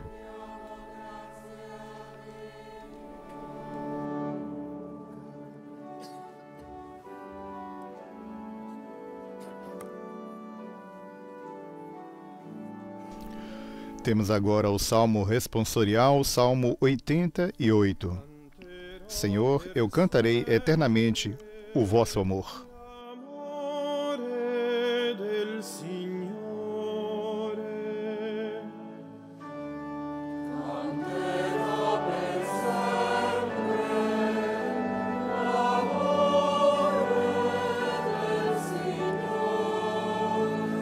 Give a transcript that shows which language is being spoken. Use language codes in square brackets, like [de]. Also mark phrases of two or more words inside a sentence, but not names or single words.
[pt] Temos agora o Salmo responsorial, Salmo 88. Senhor, eu cantarei eternamente o vosso amor. [it] Amore del Signore. Canterò per sempre l'amore del Signore.